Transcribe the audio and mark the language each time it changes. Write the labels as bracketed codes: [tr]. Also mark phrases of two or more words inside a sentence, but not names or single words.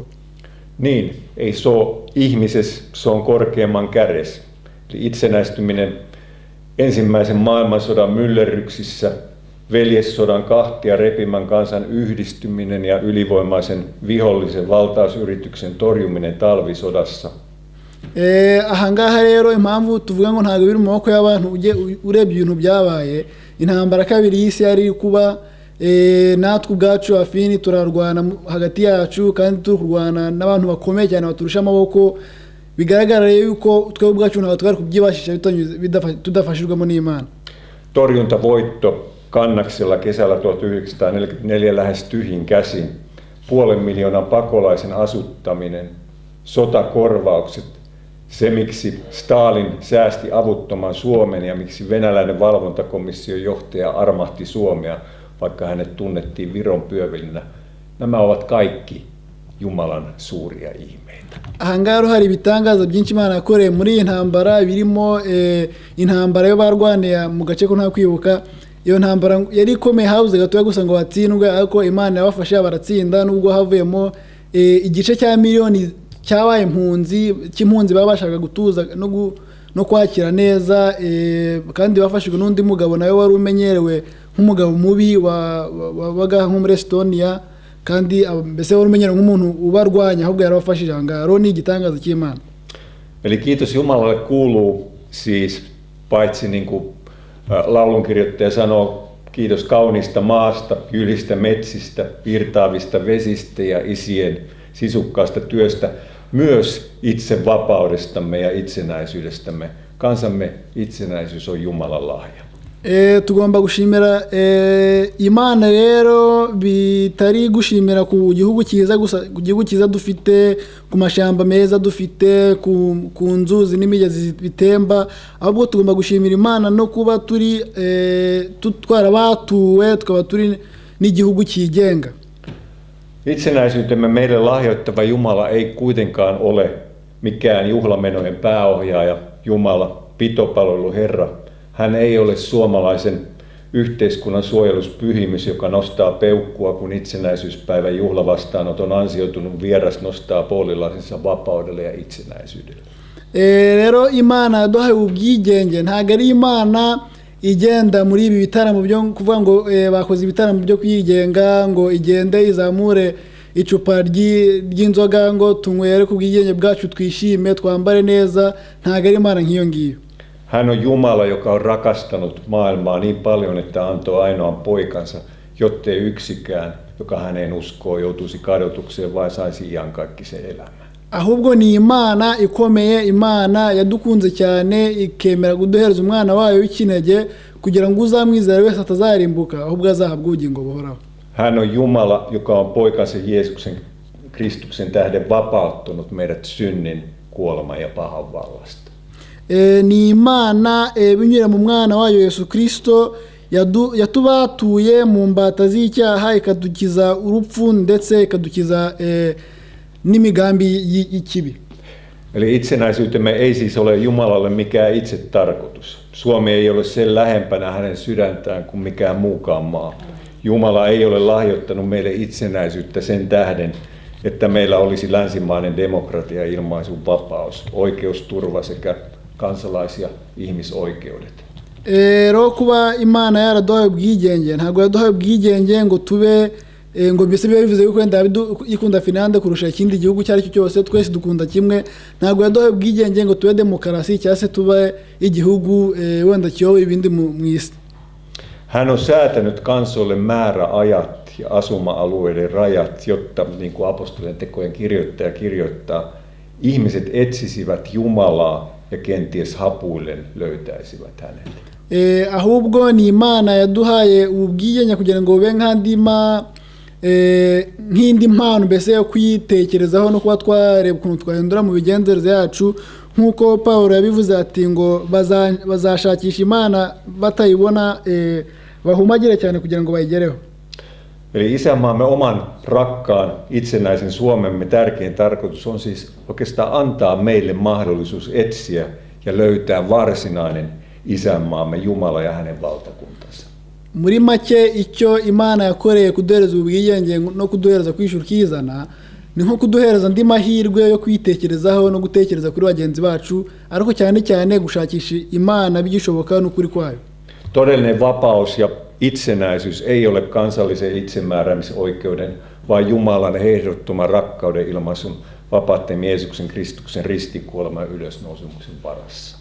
[fi] Niin, ei se ole ihmisessä, se on korkeamman kädessä. Eli itsenäistyminen ensimmäisen maailmansodan myllerryksissä, veljessodan kahtia repimän kansan yhdistyminen ja ylivoimaisen vihollisen valtausyrityksen torjuminen talvisodassa. [rw] Ahangaha rero impamvu tuvuga ngo ntabwo biri mu maboko y'abantu urebye ibintu byabaye, intambara kabiri y'isi yari kuba, natwe ubwacu afini turarwana hagati yacu, kandi turi kurwana n'abantu bakomeye cyane baturusha amaboko, bigaragara yuko twe ubwacu ntabwo twari kubyibashisha tudafashijwemo n'Imana. [fi] Torjuntavoitto Kannaksella kesällä 1944 lähes tyhjin käsin, 500,000 pakolaisen asuttaminen, sotakorvaukset, se miksi Stalin säästi avuttoman Suomen ja miksi venäläinen valvontakomission johtaja armahti Suomea, vaikka hänet tunnettiin Viron pyövelinä. Nämä ovat kaikki Jumalan suuria ihmeitä. [rw] Ahangaha hari ibitangaza byinshi Imana yakoreye muri iyi ntambara, birimo intambara yo barwanira mu gace ko nta kwibuka, iyo ntambara yari ikomeye habuze gatoya gusa ngo batsindwe, ariko Imana yabafashe baratsinda, nubwo havuyemo igice cya miliyoni cyabaye impunzi babashaga gutuza no kwakira neza, kandi bafashijwe n'undi mugabo nawe wari umenyerewe nk'umugabo mubi wabaga nko muri Estonia, kandi mbese wari umenyerewe nk'umuntu ubarwanya, ahubwo yarabafashije. Aho ni igitangaza cy'Imana. [fi] Eli kiitos Jumalalle kuuluu siis paitsi niin kuin laulunkirjoittaja sanoo, kiitos kauniista maasta, kylistä metsistä, virtaavista vesistä ja isien sisukkaasta työstä, myös itse vapaudestamme ja itsenäisyydestämme. Kansamme itsenäisyys on Jumalan lahja. [rw] Tugomba gushimira Imana rero, bitari gushimira ku gihugu cyiza gusa, ku gihugu cyiza dufite, ku mashamba meza dufite, ku nzuzi n'imigezi bitemba, ahubwo tugomba gushimira Imana no kuba turi twarabatuwe, tukaba turi n'igihugu cyigenga. [fi] Itsenäisyytemme meille lahjoittava Jumala ei kuitenkaan ole mikään juhlamenojen pääohjaaja Jumala, pitopalvelu Herra. Hän ei ole suomalaisen yhteiskunnan suojeluspyhimys, joka nostaa peukkua, kun itsenäisyyspäivän juhlavastaanoton ansioitunut vieras nostaa poolilasinsa vapaudelle ja itsenäisyydelle. [rw] Rero Imana yaduhaye ubwigenge, ntabwo ari Imana igenda muri ibi bitaramo byo kuvuga ngo bakoze ibitaramo byo kwigenga ngo igende izamure icupa ry'inzoga ngo tunywere ku bwigenge bwacu, twishime, twambare neza. Ntabwo ari Imana nk'iyo ngiyo. [fi] Hän on Jumala, joka on rakastanut maailmaa niin paljon, että antoi ainoan poikansa, jottei yksikään, joka häneen uskoo, joutuisi kadotukseen, vai saisi iankaikkisen elämän. [rw] Ahubwo ni Imana ikomeye, Imana yadukunze cyane ikemera kuduhereza umwana wayo w'ikinege kugira ngo uzamwizera wese atazarimbuka, ahubwo azahabwa ubugingo buhoraho. [fi] Hän on Jumala, joka on poikansa Jeesuksen Kristuksen tähden vapauttanut meidät synnin, kuoleman ja pahan vallasta. [rw] Ni Imana binyura mu mwana wayo Yesu Kristo yatubatuye mu mbata z'icyaha, ikadukiza urupfu ndetse ikadukiza n'imigambi y'ikibi. [fi] Eli itsenäisyytemme ei siis ole Jumalalle mikään itse tarkoitus. Suomi ei ole sen lähempänä hänen sydäntään kuin mikään muukaan maa. Jumala ei ole lahjoittanut meille itsenäisyyttä sen tähden, että meillä olisi länsimainen demokratia, ilmaisun vapaus, oikeusturva sekä kansalais- ja ihmisoikeudet. [rw] Rero kuba Imana yaraduhaye ubwigenge, ntabwo yaduhaye ubwigenge ngo tube ngo mbese biba bivuze yuko wenda ikunda Finlande kurusha ikindi gihugu cyari cyo cyose, twese dukunda kimwe. Ntabwo yaduhaye ubwigenge ngo tube demokarasi cyangwa se tube igihugu wenda kiyoboye ibindi mu isi. [fi] Hän on säätänyt kansoille määräajat ja asuma-alueiden rajat, jotta, niin kuin apostolien tekojen kirjoittaja kirjoittaa, ihmiset etsisivät Jumalaa ja kenties hapuillen löytäisivät hänet. [rw] Ahubwo ni Imana yaduhaye ubwigenge kugira ngo bube nk'indi mpano mbese yo kwitekerezaho no kuba twareba ukuntu twahindura mu bigenzereze yacu, nk'uko Pawulo yabivuze ati ngo bazashakisha Imana batayibona, bahumagire cyane kugira ngo bayigereho. [fi] Eli isänmaamme oman rakkaan itsenäisen Suomemme tärkein tarkoitus on siis oikeastaan antaa meille mahdollisuus etsiä ja löytää varsinainen isänmaamme Jumala ja hänen valtakuntansa. [rw] Muri make icyo Imana yakoreye kuduhereza ubwigenge no kuduhereza kwishura ukizana, ni nko kuduhereza andi mahirwe yo kwitekerezaho no gutekereza kuri bagenzi bacu, ariko cyane cyane gushakisha Imana bigishoboka n'ukuri kwayo. [fi] Todellinen vapaus ja itsenäisyys ei ole kansallisen itsemääräämisoikeuden, vaan Jumalan ehdottoman rakkauden ilmaisun vapaatteen Jeesuksen Kristuksen ristikuoleman ja ylösnousemuksen varassa.